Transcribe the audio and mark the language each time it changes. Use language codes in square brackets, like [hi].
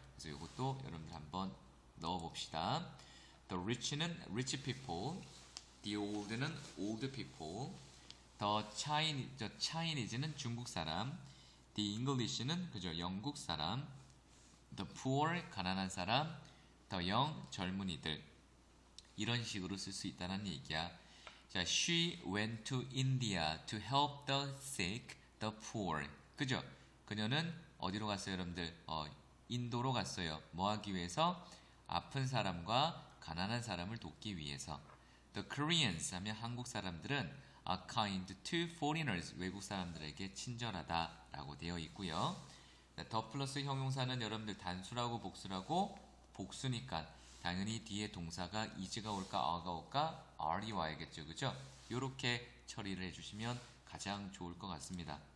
[ko] 그래서 이것도 여러분들 한번 넣어 봅시다. The rich는 rich people, the old는 old people, the Chinese는 중국 사람, the English는 그죠 영국 사람, [en] the poor [ko] 가난한 사람, the young 젊은이들 이런 식으로 쓸 수 있다는 얘기야. [en] 자, she went to India to help the sick, the poor. [ko] 그죠? 그녀는 어디로 갔어요, 여러분들? 인도로 갔어요. 뭐 하기 위해서? 아픈 사람과 가난한 사람을 돕기 위해서. [en] The Koreans [ko] 하면 한국 사람들은 [en] are kind to foreigners. [ko] 외국 사람들에게 친절하다라고 되어 있고요. 더 플러스 형용사는 여러분들 단수라고 복수라고 복수니까 당연히 뒤에 동사가 is가 올까 are가 올까 are이 와야겠죠. 그죠? 요렇게 처리를 해주시면 가장 좋을 것 같습니다.